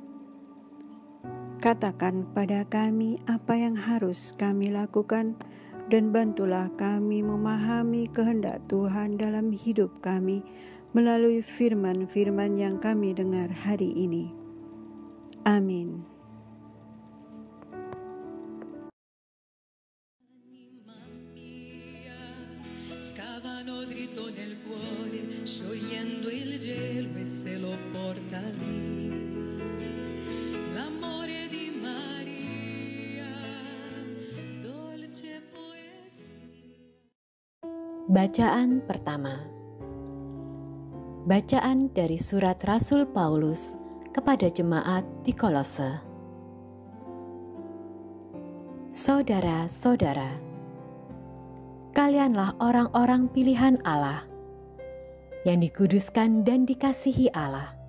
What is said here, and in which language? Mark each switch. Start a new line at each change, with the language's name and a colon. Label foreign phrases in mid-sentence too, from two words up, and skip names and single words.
Indonesian: Katakan pada kami apa yang harus kami lakukan, dan bantulah kami memahami kehendak Tuhan dalam hidup kami melalui firman-firman yang kami dengar hari ini. Amin.
Italian: Scavano dritto nel cuore, sciogliendo il gelo e se lo porta via. L'amore di Maria, dolce poesia.
Indonesian: Bacaan pertama. Bacaan dari surat Rasul Paulus kepada jemaat di Kolose. Saudara-saudara, kalianlah orang-orang pilihan Allah, yang dikuduskan dan dikasihi Allah.